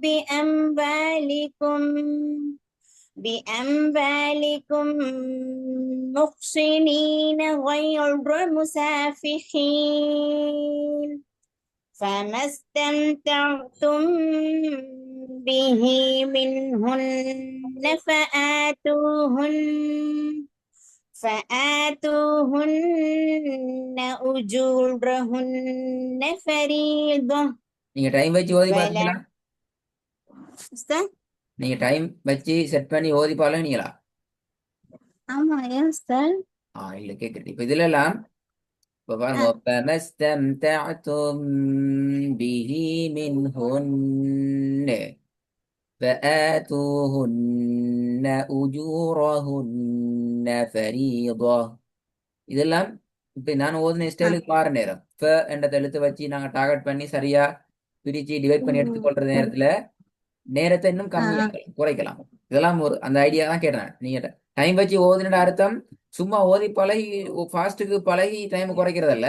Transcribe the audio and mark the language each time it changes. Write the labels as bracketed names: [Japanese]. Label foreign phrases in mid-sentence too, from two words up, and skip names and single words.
[Arabic] بأموالكم محصنين غير مسافحين فما استمتعتم به منهن فآتوهن أجورهن فريضة. [Tamil] நீங்க டைம் வச்சு ஓதி ولا பாத்தீங்களா? أستاذ؟ நீங்க டைம் வச்சு செட் பண்ணி ஓதி பாருங்களா? ஆமா, ஏன் أستاذ؟ இல்ல கேக்குது. இப்ப இதுல எல்லாம் இப்ப பாருங்க. [Arabic] فَمَا اسْتَمْتَعْتُمْ بِهِ مِنْهُنَّ فَآتُوهُنَّ أُجُورَهُنَّ فَرِيضَةً. [Tamil] இதெல்லாம் இப்ப நான் ஓதுன ஸ்டைலுக்கு மாற நேரம். என்ற எழுத்து வச்சு நாங்க டார்கெட் பண்ணி சரியா பிரிச்சு டிவைட் பண்ணி எடுத்துக்கொள்ற நேரத்துல நேரத்தை இன்னும் கம்மியாக்கலாம், குறைக்கலாம். இதெல்லாம் ஒரு அந்த ஐடியா தான் கேட்டேன். நீங்க டைம் வச்சு ஓதுன அர்த்தம் சும்மா ஓதி பழகி ஃபாஸ்ட்டுக்கு பழகி டைம் குறைக்கிறதல்ல.